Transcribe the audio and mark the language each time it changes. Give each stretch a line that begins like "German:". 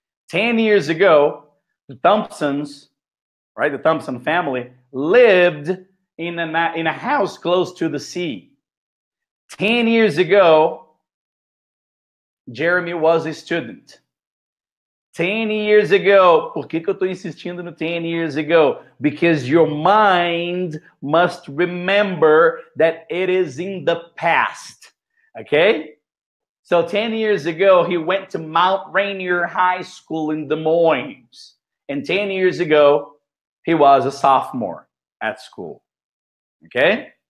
English: 10 years ago, the Thompsons, right, the Thompson family, lived in a house close to the sea. 10 years ago, Jeremy was a student. 10 years ago.
Portuguese: Por que eu estou insistindo no
English: 10 years ago? Because your mind must remember that it is in the past. Okay? So 10 years ago, he went to Mount Rainier High School in Des Moines. And 10 years ago, he was a sophomore at school. Okay?